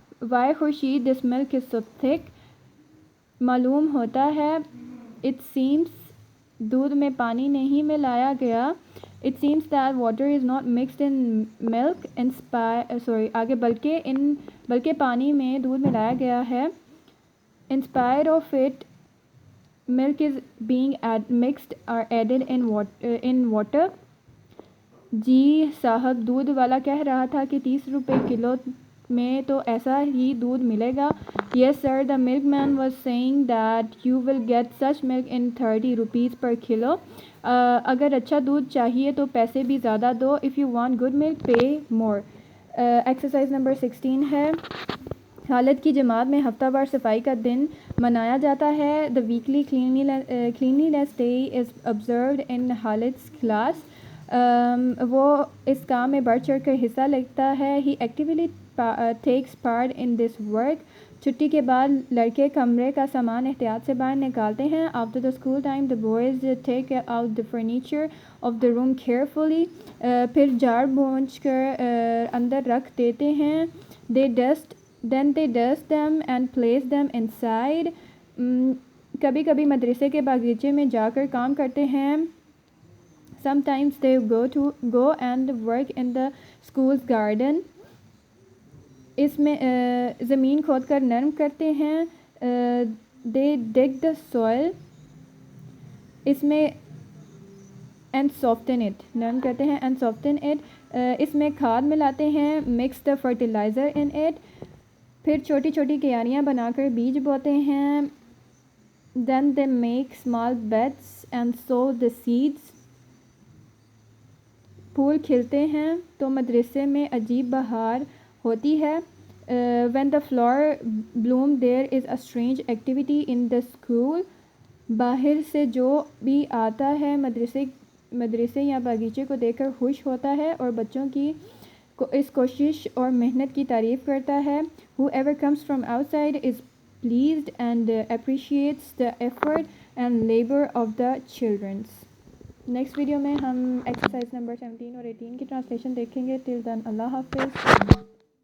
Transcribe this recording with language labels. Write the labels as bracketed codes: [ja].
[en] Why Khurshid this milk is so thick. [ur] معلوم ہوتا ہے. [en] it seems [ur] دودھ میں پانی نہیں ملایا گیا. [en] it seems that water is not mixed in milk [ur] آگے بلکہ پانی میں دودھ ملایا گیا ہے. [en] In spite of it, milk is being mixed or added in water. [ur] جی صاحب دودھ والا کہہ رہا تھا کہ 30 روپے کلو میں تو ایسا ہی دودھ ملے گا. [en] Yes sir, the milkman was saying that you will get such milk in 30 rupees per kilo. [ur] اگر اچھا دودھ چاہیے تو پیسے بھی زیادہ دو. [en] If you want good milk, pay more. [ur] Exercise number 16 ہے. خالد کی جماعت میں ہفتہ وار صفائی کا دن منایا جاتا ہے. [en] The weekly cleanliness day is observed in Khalid's class. [ur] وہ اس کام میں بڑھ چڑھ کر حصہ لیتا ہے. [en] He actively takes part in this work. [ur] چھٹی کے بعد لڑکے کمرے کا سامان احتیاط سے باہر نکالتے ہیں. [en] After the school time, the boys take out the furniture of the room carefully. [ur] پھر جھاڑ پونچھ کر اندر رکھ دیتے ہیں. [en] Then they dust them and place them inside. [ur] کبھی کبھی مدرسے کے باغیچے میں جا کر کام کرتے ہیں. [en] Sometimes they go and work in the school's garden. [ur] اس میں زمین کھود کر نرم کرتے ہیں. [en] They dig the soil. [ur] اس میں [en] and soften it. [ur] نرم کرتے ہیں [en] and soften it. [ur] اس میں کھاد ملاتے ہیں. [en] Mix the fertilizer in it. [ur] پھر چھوٹی چھوٹی کیاریاں بنا کر بیج بوتے ہیں. [en] Then they make small beds and sow the seeds. [ur] پھول کھلتے ہیں تو مدرسے میں عجیب بہار ہوتی ہے. [en] When the flower bloom there is a strange activity in the school. [ur] باہر سے جو بھی آتا ہے مدرسے یا باغیچے کو دیکھ کر خوش ہوتا ہے اور بچوں کی اس کوشش اور محنت کی تعریف کرتا ہے. [en] Whoever comes from outside is pleased and appreciates the effort and labor of the children. [ur] Next video میں ہم ایکسرسائز نمبر 17 اور 18 کی ٹرانسلیشن دیکھیں گے. [en] Till then [ur] اللہ حافظ.